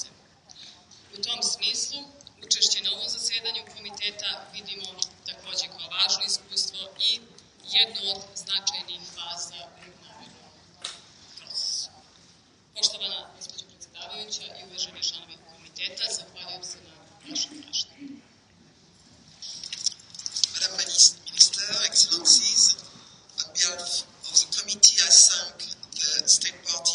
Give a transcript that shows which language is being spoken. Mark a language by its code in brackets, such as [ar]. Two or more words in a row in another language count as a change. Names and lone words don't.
[sr] U tom smislu, učešće na ovom zasedanju komiteta vidimo takođe kao važno iskustvo i jednu od značajnih faza u narednom procesu. Poštovana gospođo predsjedavajuća i uvaženi članovi komiteta, zahvaljujem se na vašoj pažnji. [fr] Madame la [en] Minister, Excellencies, on behalf of the committee, I thank the State